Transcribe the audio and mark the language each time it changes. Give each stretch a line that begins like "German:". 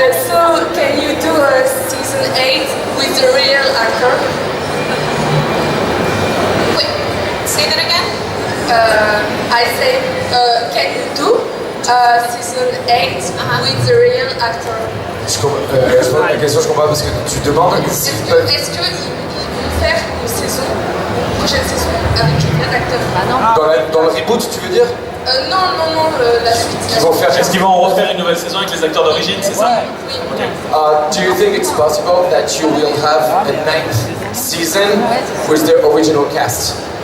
English: So can you do a season 8 with the real actor? Wait, say that again? I say, can you do season 8 with the real actor?
French: La question je comprends parce que tu demandes si Est-ce que vous pouvez faire une prochaine saison avec un vrai acteur? dans le reboot tu veux dire? Non, la suite. Ils vont faire. Est-ce qu'ils vont refaire une nouvelle saison avec les acteurs d'origine, c'est ça? Oui.
English: Do you think it's possible that you will have a 9th season with the original cast?